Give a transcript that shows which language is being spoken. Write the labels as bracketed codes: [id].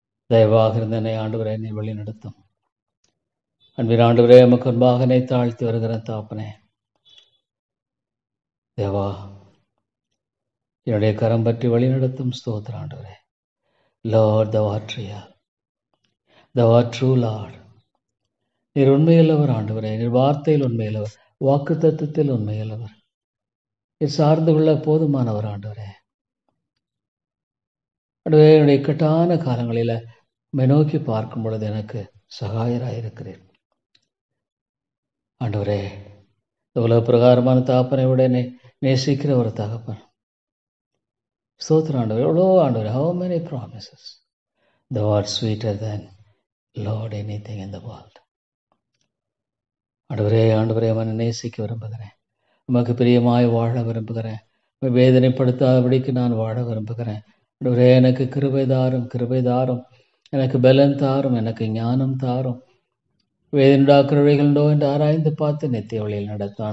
[ta] தயவாக இருந்த என்னை ஆண்டவரே என்னை வழி நடத்தும். அன்பின் ஆண்டவரே, உமக்கு முன்பாக என்னை தாழ்த்தி வருகிற தாப்பனே. தேவா, என்னுடைய கரம் பற்றி வழி நடத்தும் ஸ்தோத்திர ஆண்டவரே. [en] Lord thou art real, thou art true Lord. [ta] நீர் உண்மையுள்ளவர் ஆண்டவரே, நீர் வார்த்தையில் உண்மையுள்ளவர், வாக்கு தத்துவத்தில் உண்மையுள்ளவர், நீர் சார்ந்து கொள்ள போதுமானவர் ஆண்டவரே. ஆண்டவரே, என்னுடைய இக்கட்டான காலங்களில் உம்மை நோக்கி பார்க்கும் பொழுது எனக்கு சகாயராயிருக்கிறீர். ஆண்டவரே, உலக பிரகாரமான தாப்பனை விட என்னை நேசிக்கிற ஒரு தகப்பன். ஸ்தோத்திரம் ஆண்டவரே. எவ்வளோ ஆண்டவரே, [en] how many promises. Thou art sweeter than Lord anything in the world. [ta] ஆண்டவரே ஆண்டவரே, அவனை நேசிக்க விரும்புகிறேன். உமக்கு பிரியமாய் வாழ விரும்புகிறேன். வேதனைப்படுத்தாதபடிக்கு நான் வாழ விரும்புகிறேன். ஆண்டவரே, எனக்கு கிருபை தாரும், கிருபை தாரும், எனக்கு பலன் தாரும், எனக்கு ஞானம் தாரும். வேதனையுண்டாக்குற வழிகளுண்டோ என்று ஆராய்ந்து பார்த்து நித்திய வழியில் நடத்தும்.